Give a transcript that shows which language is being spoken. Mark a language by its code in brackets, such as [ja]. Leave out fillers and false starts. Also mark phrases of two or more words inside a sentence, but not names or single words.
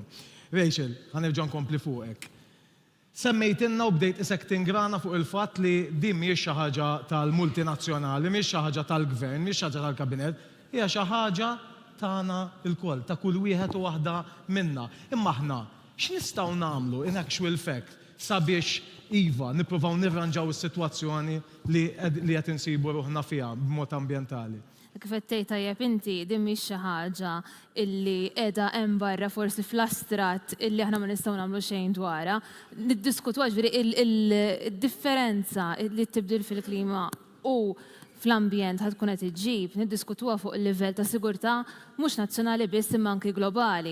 [mt] Rachel, ħanerġa' nkompli fuqek. Semmejtinna u bdejt isek tingrana fuq il-fatt li din mhijiex xi ħaġa tal-multinazzjonali, mhijiex xi ħaġa tal-gvern, mhijiex xi ħaġa tal-kabinet, hija xi ħaġa tagħna l-koll, ta' kull wieħed u waħda minna. Imma aħna x'nistgħu nagħmlu [en] in actual fact [mt] sabiex iva nippruvaw nirranġaw is-sitwazzjoni li qed insibu ruħna fiha b'mod ambjentali. Kif qed tgħid tajjeb inti din mhix xi ħaġa illi qiegħda hemm barra forsi fl-astrat illi aħna ma nistgħu nagħmlu xejn dwarha. Niddiskutu ġifieri il-differenza li tibdil fil-klima u fl-ambjent ħad tkun qed iġġib, niddiskutuha fuq il-livell ta' sigurtà mhux nazzjonali biss imma anke globali.